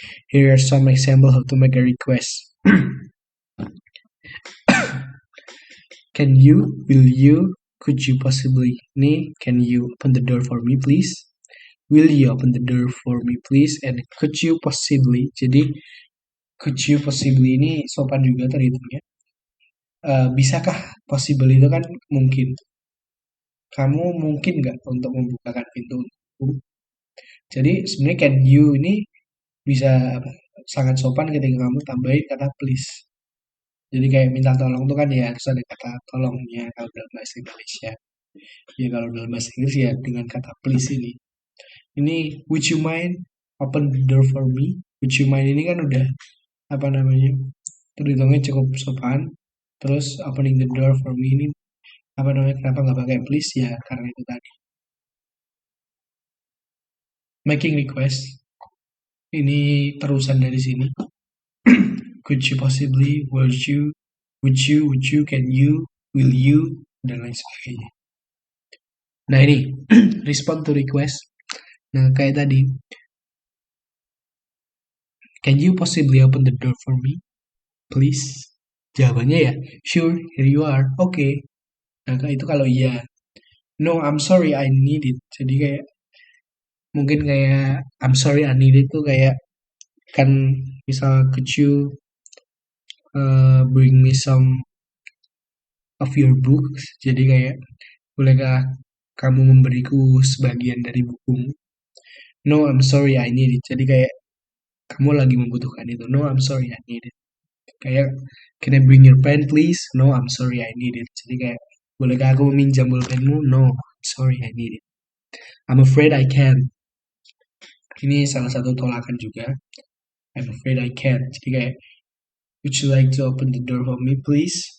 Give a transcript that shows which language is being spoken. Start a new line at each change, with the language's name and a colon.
English: Here are some example how to make a request. Can you, will you, could you possibly. Ini can you open the door for me please, will you open the door for me please, and could you possibly.
Indonesian: Jadi
English: could you possibly
Indonesian: ini sopan juga terhitungnya. Bisakah possible itu kan mungkin. Kamu mungkin nggak untuk membukakan pintu untukku? Jadi sebenarnya can you ini bisa sangat sopan ketika kamu tambahin kata please. Jadi kayak minta tolong tuh kan ya harus ada kata tolongnya kalau dalam bahasa Indonesia. Ya kalau dalam bahasa Inggris ya dengan kata please ini.
English: Ini would you mind open the door for me?
Indonesian: Would you mind ini kan udah apa namanya? Terhitungnya cukup sopan. Terus
English: opening the door for me
Indonesian: ini apa namanya? Kenapa nggak pakai please ya? Karena itu tadi. Making request ini terusan dari sini.
English: Could you possibly? Would you? Would you? Would you? Can you? Will you?
Indonesian: Dan lain sebagainya.
English: Nah ini respond to request. Nah kayak tadi, can you possibly open the door for me, please?
Indonesian: Jawabannya ya,
English: sure, here you are,
Indonesian: oke. Okay. Nah itu kalau iya.
English: No, I'm sorry, I need it.
Indonesian: Jadi kayak mungkin kayak
English: I'm sorry, I need it
Indonesian: tuh kayak kan misal
English: could you bring me some of your books.
Indonesian: Jadi kayak bolehkah kamu memberiku sebagian dari bukumu?
English: No, I'm sorry, I need it.
Indonesian: Jadi kayak kamu lagi membutuhkan itu.
English: No, I'm sorry, I need it. Kayak can I bring your pen please? No, I'm sorry, I need it.
Indonesian: Jadi kayak bolehkah aku meminjam bolpenmu?
English: No, sorry, I need it. I'm afraid I can't.
Indonesian: Ini salah satu tolakan juga.
English: I'm afraid I can't.
Indonesian: Jadi kayak
English: would you like to open the door for me please?